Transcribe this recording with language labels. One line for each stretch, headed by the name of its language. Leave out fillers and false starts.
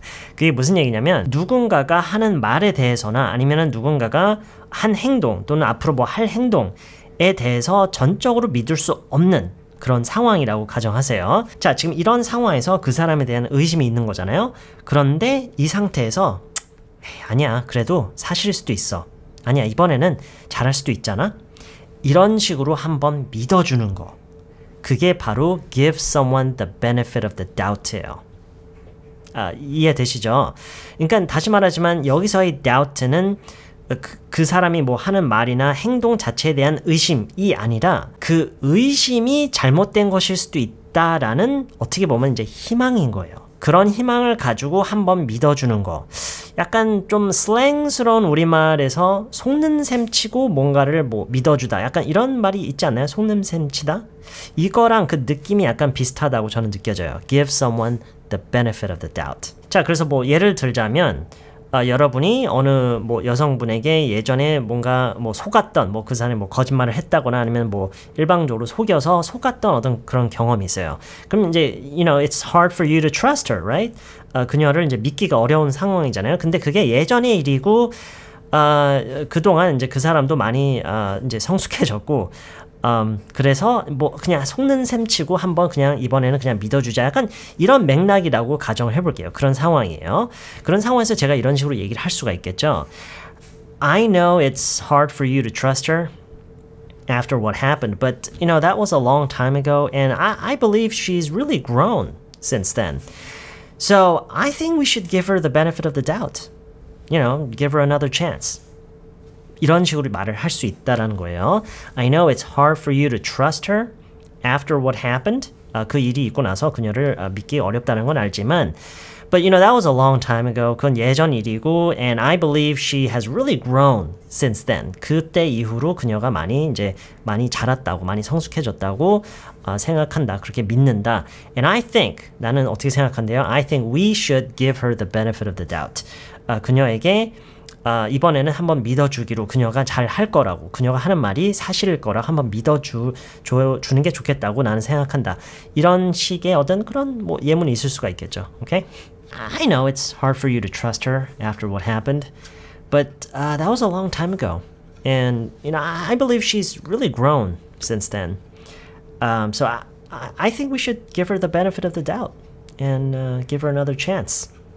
Korean: 그게 무슨 얘기냐면 누군가가 하는 말에 대해서나 아니면 누군가가 한 행동 또는 앞으로 뭐 할 행동에 대해서 전적으로 믿을 수 없는 그런 상황이라고 가정하세요. 자, 지금 이런 상황에서 그 사람에 대한 의심이 있는 거잖아요. 그런데 이 상태에서 아니야, 그래도 사실일 수도 있어. 아니야, 이번에는 잘할 수도 있잖아. 이런 식으로 한번 믿어주는 거. 그게 바로
English: give someone the benefit of the doubt
Korean: 예요. 이해되시죠? 그러니까 다시 말하지만 여기서의 doubt는 그 사람이 뭐 하는 말이나 행동 자체에 대한 의심이 아니라 그 의심이 잘못된 것일 수도 있다라는 어떻게 보면 이제 희망인 거예요. 그런 희망을 가지고 한번 믿어주는 거. 약간 좀 슬랭스러운 우리말에서 속는 셈 치고 뭔가를 뭐 믿어주다. 약간 이런 말이 있지 않나요? 속는 셈 치다? 이거랑 그 느낌이 약간 비슷하다고 저는 느껴져요.
English: Give someone the benefit of the doubt.
Korean: 자, 그래서 뭐 예를 들자면 여러분이 어느 뭐 여성분에게 예전에 뭔가 뭐 속았던 뭐 그 사람이 뭐 거짓말을 했다거나 아니면 뭐 일방적으로 속여서 속았던 어떤 그런 경험이 있어요. 그럼 이제
English: you know it's hard for you to trust her, right?
Korean: 그녀를 이제 믿기가 어려운 상황이잖아요. 근데 그게 예전의 일이고 그동안 이제 그 사람도 많이 이제 성숙해졌고 그래서 뭐 그냥 속는 셈 치고 한번 그냥 이번에는 그냥 믿어주자. 약간 이런 맥락이라고 가정을 해볼게요. 그런 상황이에요. 그런 상황에서 제가 이런 식으로 얘기를 할 수가 있겠죠.
English: I know it's hard for you to trust her after what happened, but you know that was a long time ago and I believe she's really grown since then. So I think we should give her the benefit of the doubt. You know, give her another chance.
Korean: 이런 식으로 말을 할 수 있다라는 거예요.
English: I know it's hard for you to trust her after what happened.
Korean: 그 일이 있고 나서 그녀를 믿기 어렵다는 건 알지만
English: But you know, that was a long time ago.
Korean: 그건 예전 일이고
English: and I believe she has really grown since then.
Korean: 그때 이후로 그녀가 많이 자랐다고, 많이 성숙해졌다고 생각한다. 그렇게 믿는다.
English: And I think,
Korean: 나는 어떻게 생각한대요?
English: I think we should give her the benefit of the doubt.
Korean: 그녀에게 이번에는 한번 믿어주기로 그녀가 잘 할 거라고 그녀가 하는 말이 사실일 거라고 한번 믿어주는 게 좋겠다고 나는 생각한다. 이런 식의 어떤 그런 뭐 예문이 있을 수가 있겠죠.
English: Okay? I know it's hard for you to trust her after what happened, but that was a long time ago. And you know, I believe she's really grown since then. So I think we should give her the benefit of the doubt and give her another chance.